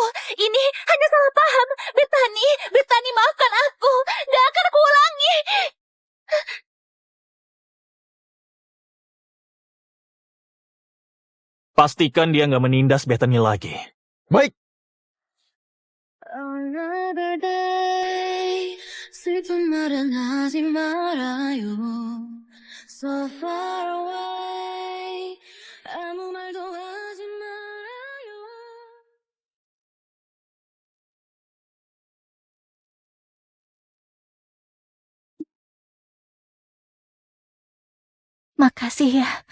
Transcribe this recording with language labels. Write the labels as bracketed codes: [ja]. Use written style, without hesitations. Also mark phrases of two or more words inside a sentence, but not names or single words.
[id] Ini hanya salah paham. Bethany, maafkan aku. Gak akan aku ulangi. Pastikan dia nggak menindas Bethany lagi. Baik, [en] Another day [ko] 슬픈 말은 하지 말아요 [en] So far away [ko] 아무 말도 하지 말아요 [id] Makasih ya.